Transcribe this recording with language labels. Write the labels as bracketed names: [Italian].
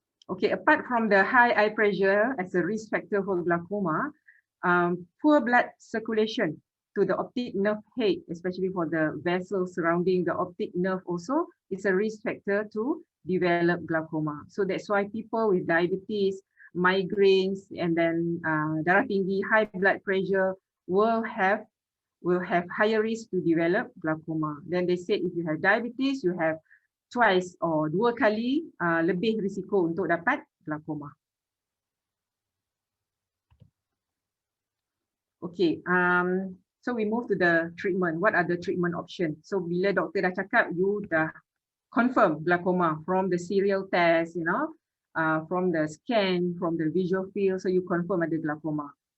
[English] Okay, apart from the high eye pressure as a risk factor for glaucoma, poor blood circulation to the optic nerve head, especially for the vessels surrounding the optic nerve also, is a risk factor to develop glaucoma. So that's why people with diabetes, migraines, and then [Malay] darah tinggi, [English] high blood pressure will have higher risk to develop glaucoma. Then they said if you have diabetes, you have twice or [Malay] 2 kali lebih risiko untuk dapat glaukoma. [English] Okay, so we move to the treatment. What are the treatment options? So [Malay] bila doktor dah cakap [English] you dah confirm glaucoma from the serial test, from the scan, from the visual field, so you confirm [Malay] ada [English] glaucoma.